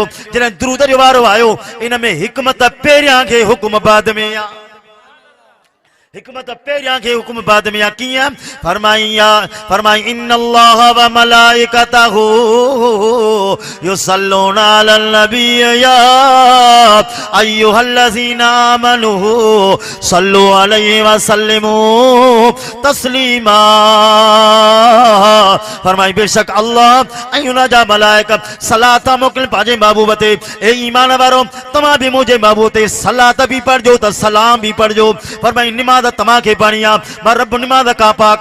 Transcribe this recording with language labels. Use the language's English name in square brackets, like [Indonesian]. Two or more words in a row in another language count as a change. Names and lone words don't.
[Sindhi] जॾहिं दुरूद जो वारो आयो इन में हिकमत पहिरियां खे हुकुम बाद में आहे, हिकमत पहिरियां खे हुकुम बाद में आहे। [Arabic] कीअं? फरमाई إن الله وملائكته يصلون على النبي يا أيها الذين آمنوا صلوا عليه وسلموا تسليما. [Sindhi] फरमाई बेशक अल्लाह ऐं हुन जा मलाइका सलात मोकिल पंहिंजे महबूब ते। ए ईमान वारो तव्हां बि मुंहिंजे महबूब ते सलात बि पढ़जो त सलाम बि पढ़जो। फरमाई नमाज तव्हांखे पढ़णी आहे, मां रब नमाज खां पाक।